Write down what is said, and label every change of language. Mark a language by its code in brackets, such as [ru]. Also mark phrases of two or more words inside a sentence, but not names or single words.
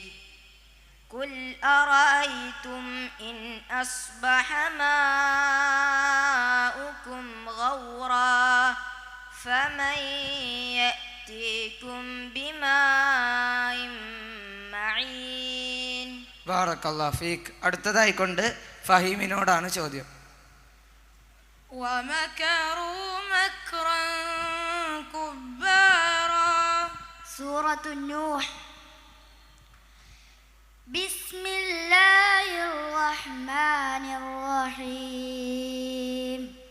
[ar] قل أرأيتم إن أصبح ماؤكم غورا فمن يأتيكم بماء معين. بارك الله فيك. [ml] അടുത്തതായിക്കൊണ്ട് ഫഹീമിനോടാണ് ചോദ്യം. [ar] ومكروا مكرا كبارا. سورة النوح. بسم الله الرحمن الرحيم.